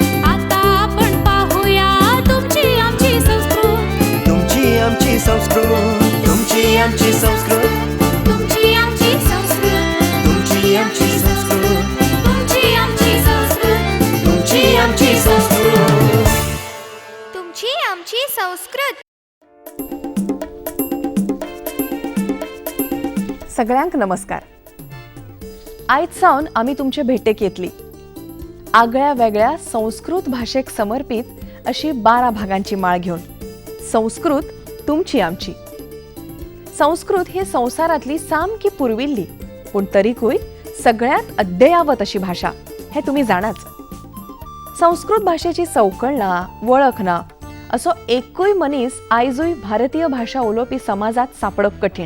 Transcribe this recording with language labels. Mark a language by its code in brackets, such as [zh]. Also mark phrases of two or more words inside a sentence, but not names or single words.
[mr] आता आपण पाहूया तुमची आमची संस्कृत. तुमची आमची संस्कृत. तुमची आमची संस्कृत. तुमची आमची संस्कृत. तुमची आमची संस्कृत. तुमची आमची संस्कृत. तुमची आमची संस्कृत. तुमची आमची संस्कृत. [kok] सगळ्यांक नमस्कार. आयज सावन आमी तुमचे भेटेक येतली आगळ्या वेगळ्या संस्कृत भाषेक समर्पित अशी 12 भागांची माळ घेऊन. संस्कृत तुमची आमची. संस्कृत ही संवसारातली सामकी पुर्विल्ली पूण तरीकूय सगळ्यात अद्ययावत अशी भाषा हे तुम्ही जाणाच. संस्कृत भाषेची चौकळ ना, वळख ना असो एकूय मनीस आयजूय भारतीय भाषा उलोवपी समाजात सापडप कठीण.